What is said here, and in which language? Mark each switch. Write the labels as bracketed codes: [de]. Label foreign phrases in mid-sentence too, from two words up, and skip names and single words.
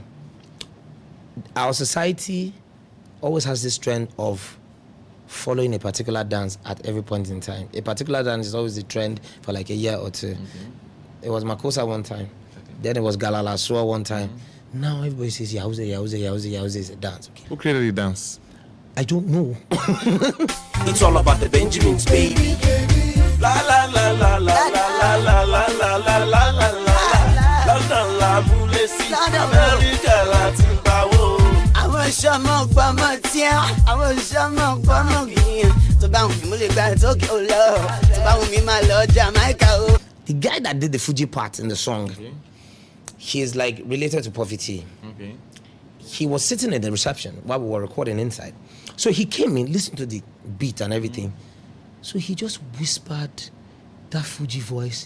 [en] Our society always has this trend of following a particular dance at every point in time. A particular dance is always the trend for like a year or two. It was Makosa one time. Then it was Galala Sua one time. Now everybody says Yahooze is a dance. Okay. Who created the dance? I don't know. It's all about the Benjamins, baby. La la la la la la la la la la la la la la. [yo] London la boule si America Latin power. Àwọn ṣọmọ gbọmọ tíá, àwọn ṣọmọ gbọmọ gbìyàn. Tó bá wù mí mo lè gba ìtókè ó lọ. Tó bá wù mí máa lọ Jamaica ó. [en] The guy that did the Fuji part in the song, he is like related to Puffy T. Okay. He was sitting in the reception while we were recording inside. So he came in, listened to the beat and everything. So he just whispered that Fuji voice.